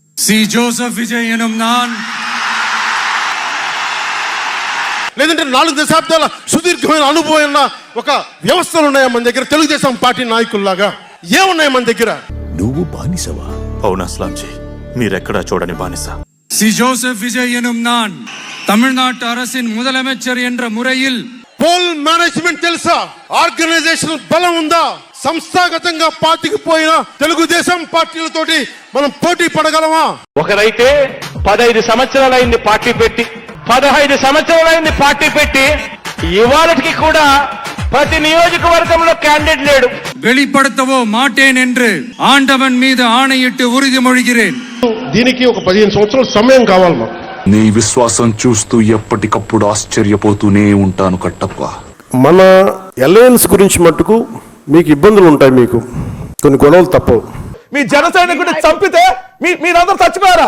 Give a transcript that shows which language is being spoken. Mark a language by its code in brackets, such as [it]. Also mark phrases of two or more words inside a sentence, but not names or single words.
[te] సి జోసెఫ్ విజయ్ [ta] எனும் நான். [te] లేదంటే 4 దశాబ్దాల సుదీర్ఘమైన అనుభవం ఒక వ్యవస్థలు ఉన్నాయా మన దగ్గర? తెలుగుదేశం పార్టీ నాయకుల్లాగా ఏమున్నాయి మన దగ్గర? నువ్వు బానిసవా? అవునా అస్లాంజీ, మీరెక్కడా చూడని బానిస. [ta] சி ஜோசப் விஜய் எனும் நான் தமிழ்நாட்டு அரசின் முதலமைச்சர் என்ற முறையில் [en] poll management [te] తెలుసా? ఆర్గనైజేషన్ బలం ఉందా? సంస్థాగతంగా పాతికిపోయిన తెలుగుదేశం పార్టీలతోటి మనం పోటీ పడగలమా? ఒకరైతే 15 సంవత్సరాలైంది పార్టీ పెట్టి, 15 సంవత్సరాలైంది పార్టీ పెట్టి, ఇవాళకి కూడా ప్రతి నియోజకవర్గంలో క్యాండిడేట్ లేడు. [ta] வெளிப்படுத்தவோ மாட்டேன் என்று ஆண்டவன் மீது ஆணையிட்டு உறுதிமொழிகிறேன். [te] దీనికి ఒక 15 సంవత్సరాల సమయం కావాలి మాకు. నీ విశ్వాసం చూస్తూ ఎప్పటికప్పుడు ఆశ్చర్యపోతూనే ఉంటాను కట్టప్ప. మన అలయన్స్ గురించి మట్టుకు మీకు ఇబ్బందులు ఉంటాయి, మీకు కొన్ని గొడవలు తప్పవు. మీ జన సైనికుడిని చంపితే మీరందరూ చచ్చిపోయారా?